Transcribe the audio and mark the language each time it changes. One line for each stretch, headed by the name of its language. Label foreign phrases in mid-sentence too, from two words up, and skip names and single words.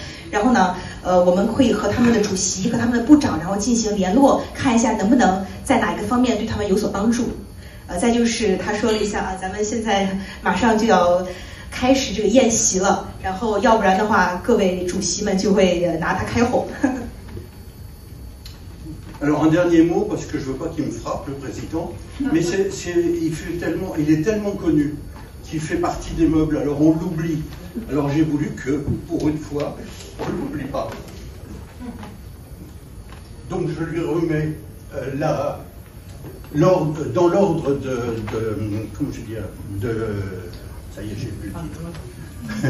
Chinese: 然后呢，我们可以和他们的主席、和他们的部长，然后进行联络，看一下能不能在哪一个方面对他们有所帮助。再就是他说了一下啊，咱们现在马上就要开始这个宴席了，然后要不然的话，各位主席们就会拿他开火。
French: Alors un dernier mot, parce que je ne veux pas qu'il me frappe, le président, mais il est tellement connu qu'il fait partie des meubles, alors on l'oublie. Alors j'ai voulu que, pour une fois, on ne l'oublie pas. Donc je lui remets dans l'ordre comment je dis, ça y est, j'ai plus le titre.